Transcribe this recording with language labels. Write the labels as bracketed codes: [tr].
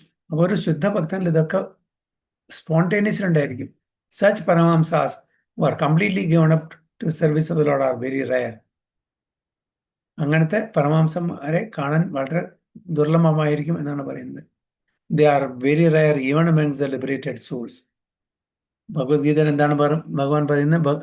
[ml] അപ്പോൾ ഒരു ശുദ്ധ ഭക്തനിൽ ഇതൊക്കെ spontaneously ഉണ്ടായിരിക്കും. [en] Such Paramahamsas who are completely given up to service of the Lord are very rare. [ml] അങ്ങനത്തെ പരമഹംസന്മാരെ കാണാൻ വളരെ ദുർലഭമായിരിക്കും എന്നാണ് പറയുന്നത്. [en] They are very rare even amongst the liberated souls. [ml] ഭഗവത്ഗീതയിൽ എന്താണ് ഭഗവാൻ പറയുന്നത്?